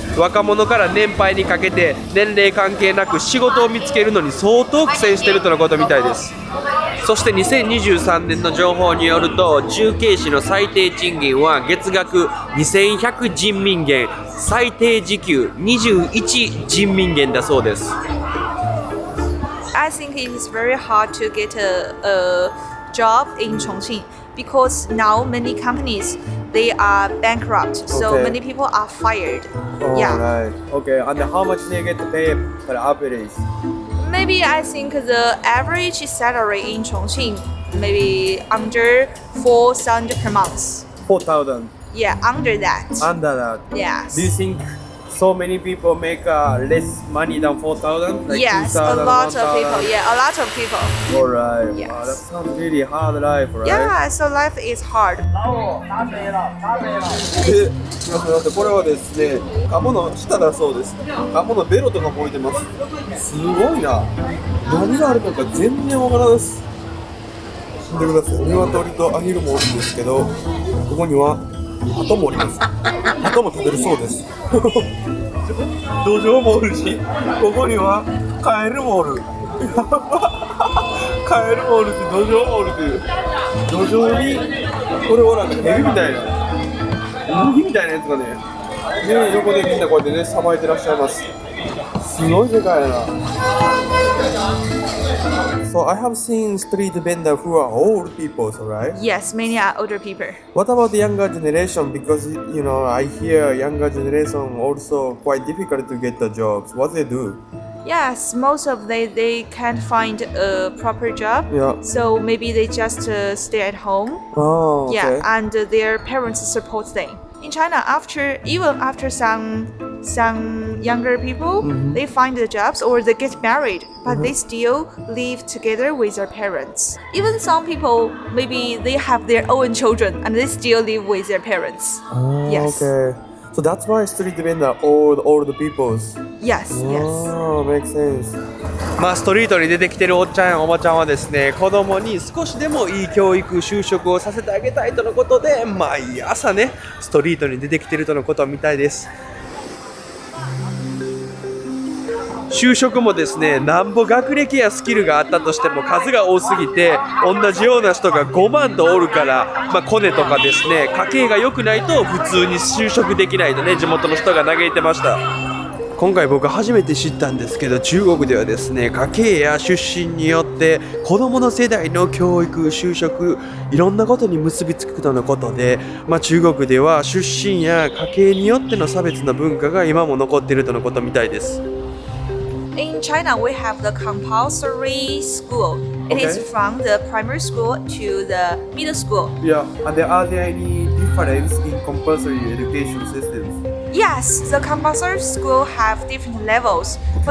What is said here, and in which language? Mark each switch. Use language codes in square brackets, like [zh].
[ja] 若者から年配にかけて年齢関係なく仕事を見つけるのに相当苦戦しているとのことみたいです。そして2023年の情報によると、重慶市の最低賃金は月額2100人民元、最低時給21人民元だそうです。 [en] I think it is very hard to get a job in Chongqing because now many companies they are bankrupt, so Okay. many people are fired. Yeah. Alright. Okay, and how much they get paid per average? Maybe I think the average salary in Chongqing maybe under 4,000 per month. 4,000. Yeah, under that. Under that. Yes. Do you think so many people make less money than 4,000? Like Yes, a 2,000, lot of 1,000? people. Yeah, a lot of people. Alright. Yes. Wow, that sounds really hard life, right? Yeah, so life is hard. [ja] で、すみません、だってこれはですね、鴨の下だそうです。鴨のベロとかも置いてます。すごいな。何があるのか全然わからないです。見てください。鶏とアヒルも多いんですけど、ここには鳩もおります。鳩も食べるそうです。土壌もおるし、ここにはカエルもおる。やば。カエルもおるし、土壌もおるという。土壌に、これはなんかヘビみたいな、ウニみたいなやつがね、横でみんなこうやってね、さばいてらっしゃいます。すごい世界やな。 [en] So I have seen street vendor who are old people, right? Yes, many are older people. What about the younger generation? Because you know, I hear younger generation also quite difficult to get the jobs. What they do? Yes, most of they can't find a proper job. Yeah. So maybe they just stay at home. Oh, okay. Yeah, and their parents support them. In China, even after some younger people, they find the jobs or they get married, but they still live together with their parents. Even some people, maybe they have their own children and they still live with their parents. Oh, Yes. okay. So that's why street vendor old peoples. Yes, yes. Oh, makes sense. [ja] まあストリートに出てきてるおっちゃんやおばちゃんはですね、子供に少しでもいい教育就職をさせてあげたいとのことで、毎朝ねストリートに出てきてるとのことみたいです。就職もですね、なんぼ学歴やスキルがあったとしても数が多すぎて、同じような人が5万とおるから、コネとかですね、家計が良くないと普通に就職できないとね、地元の人が嘆いてました。今回僕初めて知ったんですけど、中国ではですね、家計や出身によって子供の世代の教育、就職、いろんなことに結びつくとのことで、中国では出身や家計によっての差別の文化が今も残っているとのことみたいです。 [en] In China, we have the compulsory school. It is Okay. from the primary school to the middle school. Yeah. And are there any difference in compulsory education systems? Yes, the compulsory school have different levels. For